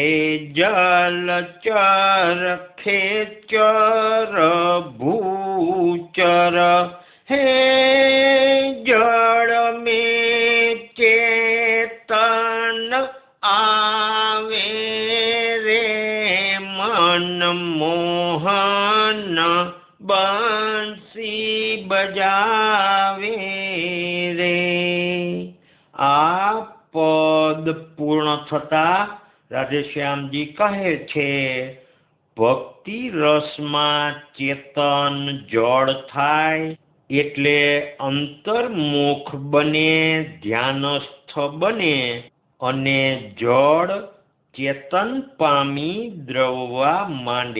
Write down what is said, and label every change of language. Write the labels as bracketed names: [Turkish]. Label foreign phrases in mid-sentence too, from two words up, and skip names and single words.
[Hindi] जलचर खेचर भूचर हे जड़ में चेतन आवे रे मन मोहन बंसी बजावे रे. [Gujarati] આ પદ પૂર્ણ થતા રાધેશ્યામજી કહે છે ભક્તિ રસમાં ચેતન જડ થાય એટલે અંતર્મુખ બને, ધ્યાનસ્થ બને અને જડ ચેતન પામી દ્રવવા માંડે.